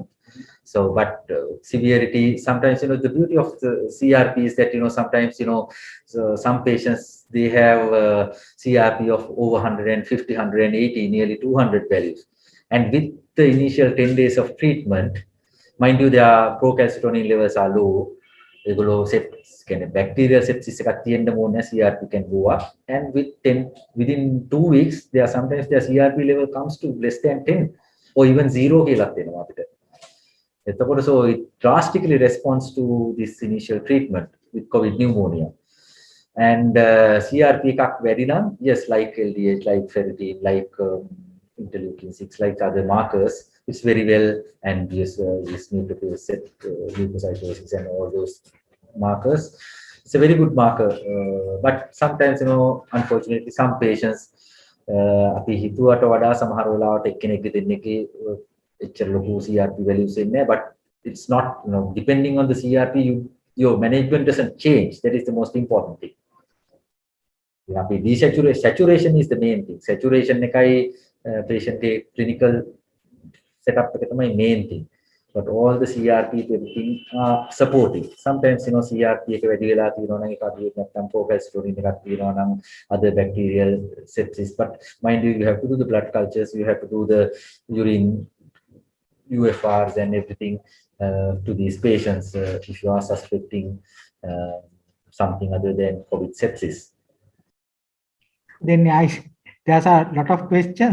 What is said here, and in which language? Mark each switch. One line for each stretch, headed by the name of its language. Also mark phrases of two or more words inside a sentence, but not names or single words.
English: So, but severity, sometimes the beauty of the CRP is that sometimes so some patients they have CRP of over 150, 180, nearly 200 values, and with the initial 10 days of treatment, mind you, their procalcitonin levels are low. Bacterial sepsis
Sinhala: එකක් තියෙන්න ඕනේ,
English: CRP can go up, and within 2 weeks sometimes their CRP level comes to less than 10 or even 0
Sinhala: කියලාත් වෙනවා අපිට.
English: So it drastically responds to this initial treatment with COVID pneumonia.
Sinhala: And CRP එකක් වැඩි නම්,
English: yes, like LDH, like ferritin, like interleukin 6, like other markers, it's very well, and yes, this neutrophil set, leukocytosis and all those markers, it's a very good marker. But sometimes unfortunately some patients
Sinhala: අපි හිතුවට වඩා සමහර වෙලාවට එක්කෙනෙක්ගේ දෙන්නෙක්ගේ එච්චර ලොකු CRP values ඉන්නේ,
English: but it's not, depending on the CRP, your management doesn't change. That is the most important thing. Saturation is the main thing.
Sinhala: Saturation එකයි
English: patient clinical setup
Sinhala: එක තමයි
English: main thing. But all the CRP everything are supporting.
Sinhala: Sometimes CRP එක වැඩි වෙලා තියෙනවා නම් ඒක අඩු වෙන්නේ නැත්නම් procalcitonin එකක් තියෙනවා නම්
English: other bacterial sepsis. But mind you have to do the blood cultures, you have to do the urine UFRs and everything to these patients if you are suspecting something other than COVID sepsis. Then there's a lot of questions.